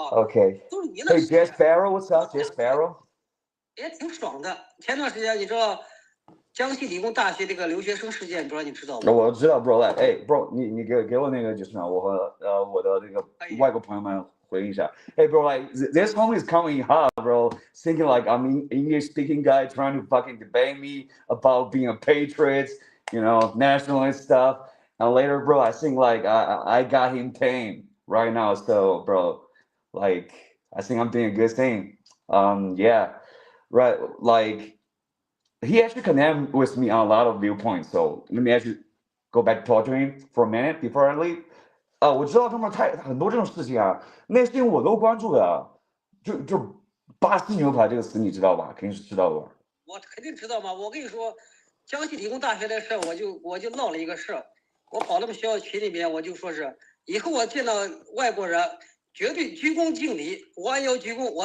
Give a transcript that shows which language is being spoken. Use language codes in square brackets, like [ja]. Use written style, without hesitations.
[zh] ？OK。都是你那。 [en] Hey Jess Sparrow，what's up？Jess Sparrow。 [zh] 也挺爽的。前段时间你知道江西理工大学这个留学生事件，不知道你知道吗？我知道 ，bro。哎 ，bro，你给我那个就是我和我的那个外国朋友们回应一下。 [en] Hey bro，like this homie is coming hard bro，thinking like I'm an English speaking guy trying to fucking debate me about being a patriot, you know, nationalist stuff. And later, bro, I think like I got him tame right now. So, bro, like I think I'm doing a good thing. Yeah, right. Like he actually connected with me on a lot of viewpoints. So let me actually go back to talk to him for a minute before I leave. [zh] 我知道他们很多这种事情啊，那些我都关注的。就巴西牛排这个词你知道吧？肯定是知道的吧？我肯定知道嘛。我跟你说，江西理工大学的事，我就闹了一个事，我跑他们学校群里面，我就说是以后我见到外国人绝对鞠躬敬礼，弯腰鞠躬。